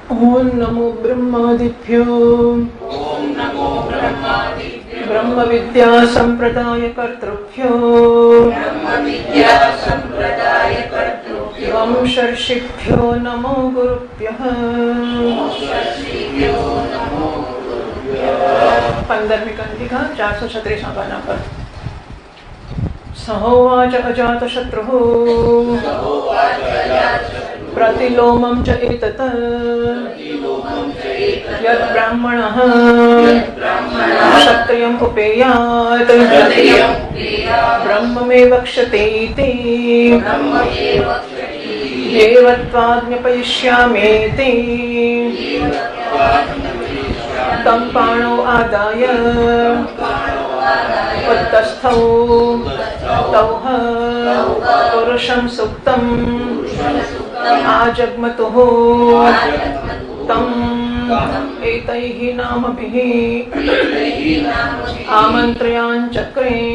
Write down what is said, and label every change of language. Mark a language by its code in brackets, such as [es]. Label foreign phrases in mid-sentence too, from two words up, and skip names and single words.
[sa] ओम नमो ब्रह्मादिभ्यो ब्रह्म विद्या संप्रदाय कर्तृभ्यो वंशर्षिभ्यो नमो गुरुभ्यः [gu] 15મી કંઠિકા 436 પાના પર [sa] સહોવાચ અજાતશત્રુઃ प्रतिलोमं च एतत् यत् ब्राह्मणः क्षत्रियम् उपेयात् ब्रह्ममेव वक्ष्यते इति देवत्वाज्ञापयिष्यामीति तं पाणौ आदाय उत्तस्थौ तौः पुरुषं सुप्तं आजग्मतुः तं एतैः नामभिः आमन्त्रयाञ्चक्रे